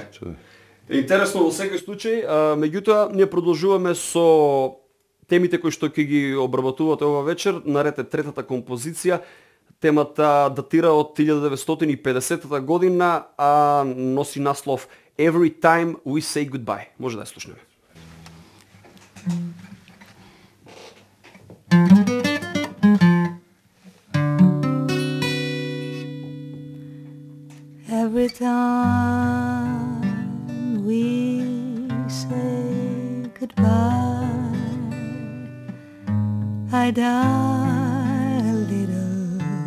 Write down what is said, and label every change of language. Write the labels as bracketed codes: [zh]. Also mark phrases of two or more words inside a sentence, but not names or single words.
[mk] Интересно во секој случај, меѓутоа ние продолжуваме со темите кои што ќе ги обработувате ова вечер. Наред е третата композиција. Темата датира од 1950 година, а носи наслов Every Time We Say Goodbye. Може да ја слушнеме. [en] Every time we say goodbye, I die a little.